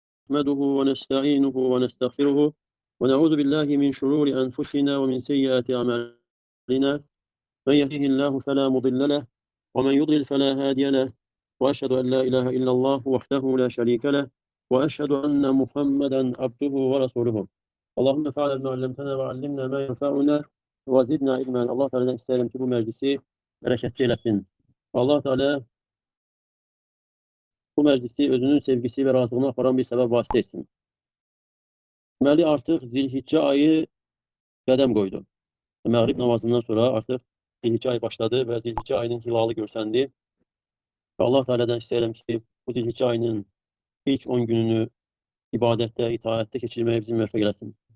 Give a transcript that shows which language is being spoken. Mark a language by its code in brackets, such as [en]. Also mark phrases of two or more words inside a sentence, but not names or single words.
[ar] نحمده ونستعينه ونستغفره ونعوذ بالله من شرور أنفسنا ومن سيئات أعمالنا من يهده الله فلا مضل له ومن يضلل فلا هادي له وأشهد أن لا إله إلا الله وحده لا شريك له وأشهد أن محمدا عبده ورسوله. اللهم فعل ما علمتنا وعلمنا ما ينفعنا وزدنا علما. [az] Allah Teala'dan isterim ki bu meclisi bereketli eylesin. Allah Teala bu meclisi özünün sevgisi ve razılığına aparan bir sebep vasıta etsin. Deməli, artıq Zilhicce ayı qədəm qoydu. Məğrib namazından sonra artıq Zilhicce ayı başladı və Zilhicce ayının hilalı görsəndi. Və Allah Teala'dan istəyirəm ki, bu Zilhicce ayının ilk 10 gününü ibadətdə, itaətdə keçirməyə bizim müvəffəq eləsin.